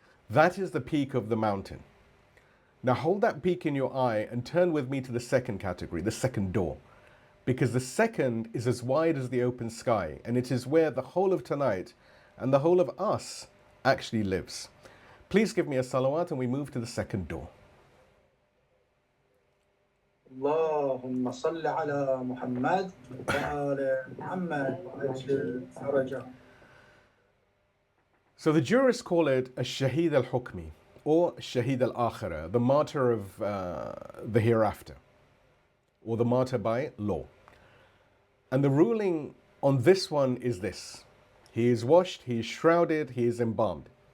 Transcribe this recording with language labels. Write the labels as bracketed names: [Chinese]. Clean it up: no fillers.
[English] That is the peak of the mountain. Now hold that peak in your eye and turn with me to the second category, the second door. Because the second is as wide as the open sky, and it is where the whole of tonight and the whole of us actually lives. Please give me a salawat and we move to the second door. [Arabic] اللهم صل على محمد وآل محمد وعجل فرجه. [English] So the jurists call it a Shaheed al-Hukmi or Shaheed al-Akhirah, the martyr of the hereafter, or the martyr by law. And the ruling on this one is this: he is washed, he is shrouded, he is embalmed.